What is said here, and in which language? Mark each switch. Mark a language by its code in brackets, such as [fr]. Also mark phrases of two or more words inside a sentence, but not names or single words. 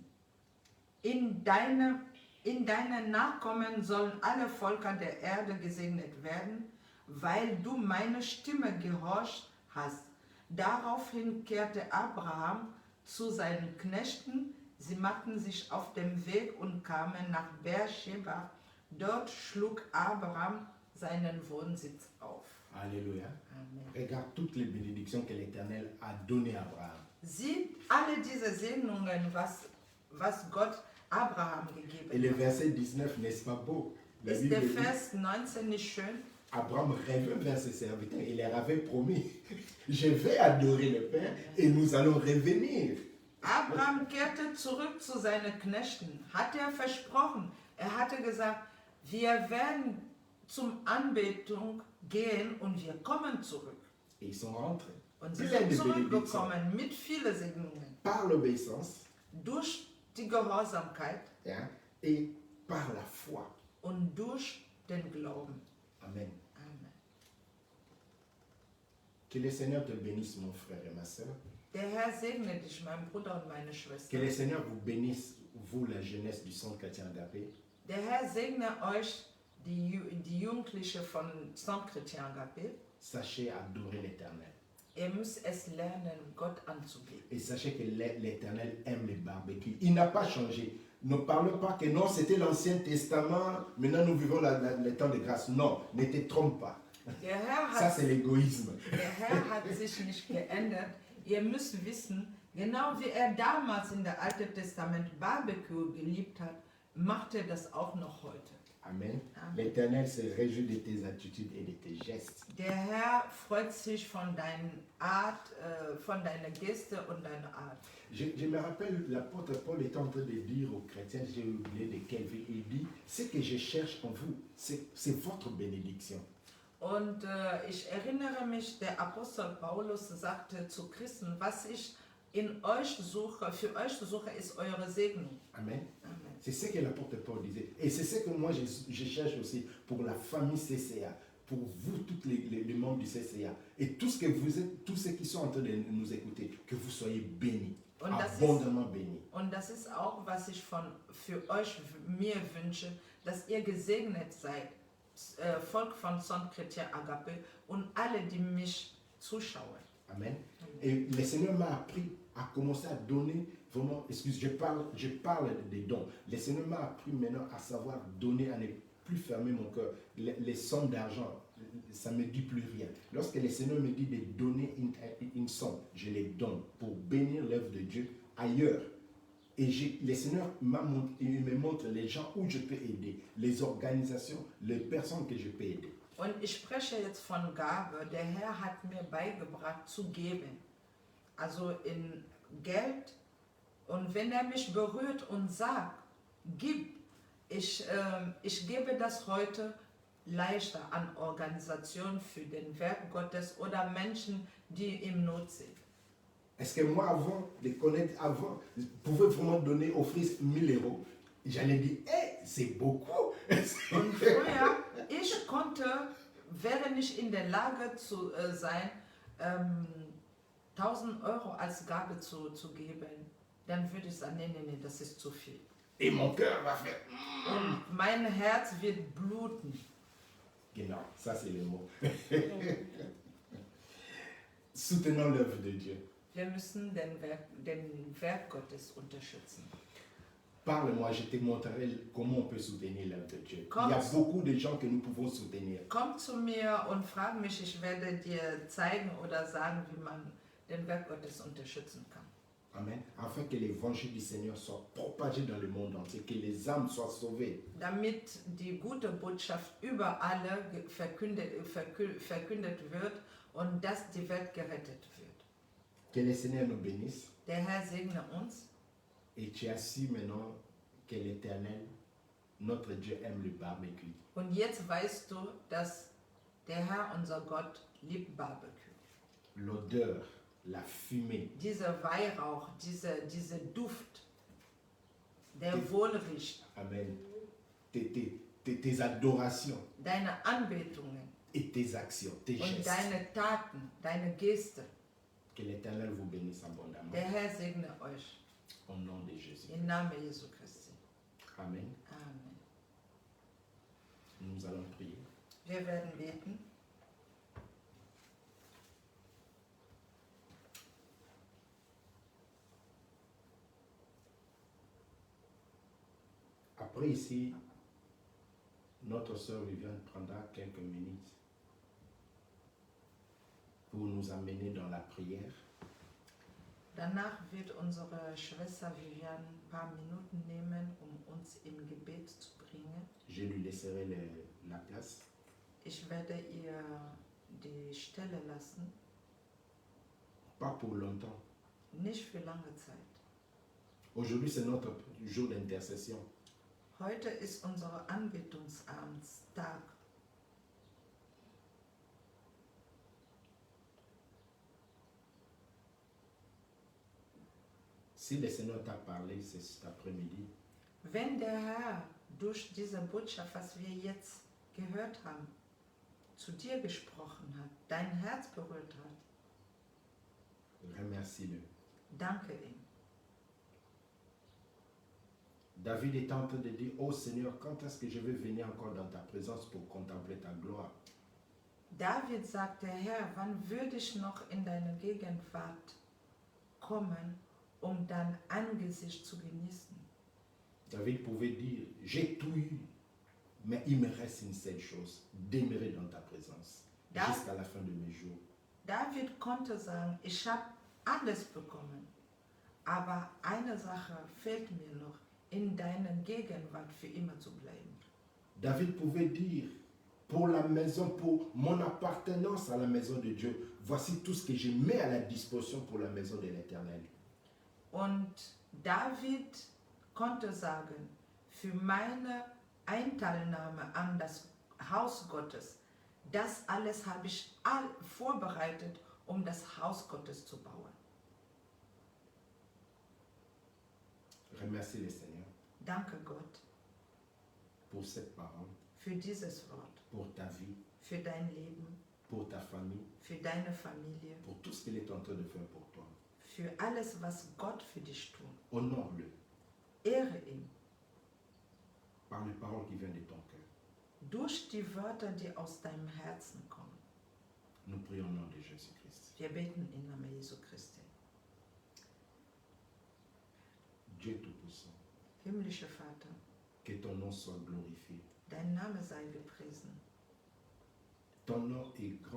[de] In deinen Nachkommen sollen alle Völker der Erde gesegnet werden, weil du meine Stimme gehorcht hast. Daraufhin kehrte Abraham zu seinen Knechten. Sie machten sich auf den Weg und kamen nach Beersheba. Dort schlug Abraham seinen Wohnsitz auf. [fr] Alléluia. Amen. Regarde toutes les bénédictions que l'Éternel a données à Abraham. [de] Sieh alle diese Segnungen, was Gott Abraham gegeben [fr] Et le [de] hat. [fr] verset 19, n'est-ce pas beau? La [de] Ist [fr] Bible [de] der [fr] dit, [de] Vers 19 nicht schön? [fr] Abraham rêvait vers ses serviteurs, il leur avait promis, je vais adorer le Père et nous allons revenir. [de] Abraham kehrte zurück zu seinen Knechten, hat er versprochen. Er hatte gesagt, wir werden zum Anbetung gehen und wir kommen zurück. [fr] Et ils sont rentrés. [de] Und sie [fr] Plein [de] sind [fr] de bénédictions. [de] zurückgekommen mit vielen Segnungen. [fr] Par l'obéissance, [de] Durch die Gehorsamkeit [fr] hein, et par la foi. [de] und durch den Glauben. Amen. [fr] Amen. Que le Seigneur te bénisse, mon frère et ma soeur. [de] Der Herr segne dich, mein Bruder und meine Schwester. [fr] Que le Seigneur vous bénisse, vous, la jeunesse du Centre chrétien Agapé. [de] Der Herr segne euch, die Jugendliche von Centre Chrétien Agapé. [fr] Sachez adorer l'Éternel. [de] Ihr müsst es lernen, Gott anzubeten. [fr] Et sachez que l'Éternel aime les barbecues. Il n'a pas changé. Ne parlons pas que non, c'était l'Ancien Testament, maintenant nous vivons le temps de grâce. Non, ne te trompe pas. [de] Der Herr [fr] Ça, [de] hat, [fr] c'est l'égoïsme. [de] der Herr hat sich nicht geändert. Ihr müsst wissen, genau wie er damals in der Alten Testament Barbecue geliebt hat, macht er das auch noch heute. Amen. [fr] Amen. L'Éternel se réjouit de tes attitudes et de tes gestes. [de] Der Herr freut sich von deiner Art, von deiner Geste und deiner Art. [fr] Je me rappelle, l'apôtre Paul était en train de dire aux chrétiens, j'ai oublié de quelle ville, il dit, ce que je cherche en vous, c'est votre bénédiction. [de] Und ich erinnere mich, der Apostel Paulus sagte zu Christen, was ich in euch suche, für euch suche, ist eure Segnung. Amen. [fr] Amen. C'est ce que l'apôtre Paul disait. Et c'est ce que moi je cherche aussi pour la famille CCA, pour vous, tous les membres du CCA. Et tout ce que vous êtes, tous ceux qui sont en train de nous écouter, que vous soyez bénis, [de] Und [fr] abondamment bénis. [de] Und das ist auch, was ich für euch, mir wünsche, dass ihr gesegnet seid, Volk von Centre Chrétien Agapé und alle, die mich zuschauen. Amen. [fr] Et le Seigneur m'a appris à commencer à donner vraiment, je parle des dons. Le Seigneur m'a appris maintenant à savoir donner, à ne plus fermer mon cœur. Les sommes d'argent, ça ne me dit plus rien. Lorsque le Seigneur me dit de donner une somme, je les donne pour bénir l'œuvre de Dieu ailleurs. Et le Seigneur me montre les gens où je peux aider, les organisations, les personnes que je peux aider. [de] Und ich spreche jetzt von Gabe. Der Herr hat mir beigebracht zu geben. Also in Geld. Und wenn er mich berührt und sagt, gib, ich gebe das heute leichter an Organisationen für den Werk Gottes oder Menschen, die im Not sind. [fr] Est-ce que moi, avant de connaître, avant, je pouvais vraiment donner, offrir 1000 €? J'allais dire, hey, c'est beaucoup. [de] Und früher, ich wäre nicht in der Lage zu sein, 1000 € als Gabe zu geben, dann würde ich sagen, nee, das ist zu viel. [fr] Et mon cœur va faire. [de] Und mein Herz wird bluten. Genau, [fr] ça c'est le mot. Soutenons l'œuvre de Dieu. [de] Wir müssen den Werk Gottes unterstützen. [fr] Parle-moi, je te montrerai comment on peut soutenir l'œuvre de Dieu. Comme- Il y a beaucoup de gens que nous pouvons soutenir. [de] Komm zu mir und frag mich, ich werde dir zeigen oder sagen, wie man den Werk Gottes unterstützen kann. Amen. [fr] Afin que l'évangile du Seigneur soit propagé dans le monde entier, que les âmes soient sauvées. [de] Damit die gute Botschaft überall verkündet wird und dass die Welt gerettet wird. [fr] Que le Seigneur nous bénisse. [de] Der Herr segne uns. [fr] Et tu as su maintenant que l'Éternel, notre Dieu, aime le barbecue. [de] Und jetzt weißt du, dass der Herr, unser Gott, liebt Barbecue. [fr] L'odeur, la fumée, [de] Dieser Weihrauch, dieser Duft, der Die- wohlriecht, [fr] amen, tes adorations [de] deine Anbetungen [fr] et tes actions, tes [de] und [fr] gestes. [de] deine Taten, deine Geste. [fr] Que l'Éternel vous bénisse abondamment. [de] Der Herr segne euch. [fr] Au nom de Jésus. [de] Im Namen Jesu Christi. Amen. [fr] Amen. Nous allons prier. [de] Wir werden beten. [fr] Après ici, notre sœur Viviane prendra quelques minutes pour nous amener dans la prière. [de] Danach wird unsere Schwester Viviane ein paar Minuten nehmen, um uns im Gebet zu bringen. [fr] Je lui laisserai la place. [de] Ich werde ihr die Stelle lassen, [fr] Pas pour longtemps. [de] nicht für lange Zeit. [fr] Aujourd'hui, c'est notre jour d'intercession. [de] Heute ist unser Anbetungsamtstag. [fr] Si le Seigneur t'a parlé cet après-midi, [de] Wenn der Herr durch diese Botschaft, was wir jetzt gehört haben, zu dir gesprochen hat, dein Herz berührt hat, [fr] remercie-le. [de] danke ihm. [fr] David est en train de dire, oh Seigneur, quand est-ce que je vais venir encore dans ta présence pour contempler ta gloire? [de] David sagte, Herr, wann würde ich noch in deine Gegenwart kommen, um dein Angesicht zu genießen? [fr] David pouvait dire, j'ai tout eu, mais il me reste une seule chose, demeurer dans ta présence [de] Da- [fr] jusqu'à la fin de mes jours. [de] David konnte sagen, ich habe alles bekommen, aber eine Sache fehlt mir noch, in deiner Gegenwart für immer zu bleiben. [fr] David pouvait dire, pour la maison, pour mon appartenance à la maison de Dieu, voici tout ce que je mets à la disposition pour la maison de l'Éternel. [de] Und David konnte sagen, für meine Einteilnahme an das Haus Gottes, das alles habe ich vorbereitet, um das Haus Gottes zu bauen. [fr] Remercie le Seigneur [de] Danke Gott [fr] pour cette parole, [de] für dieses Wort, [fr] pour ta vie, [de] für dein Leben, [fr] pour ta famille, [de] für deine Familie, [fr] pour tout ce qu'il est en train de faire pour toi. [de] für alles, was Gott für dich tut. [fr] Honore-le [de] Ehre ihn [fr] par les paroles qui viennent de ton cœur. [de] durch die Wörter, die aus deinem Herzen kommen. [fr] Nous prions au nom de Jésus-Christ. [de] Wir beten im Namen Jesu Christi. [fr] Dieu Tout-Puissant, [de] Himmlischer Vater, [fr] que ton nom soit glorifié. [de] dein Name sei gepriesen. [fr] Ton nom est grand.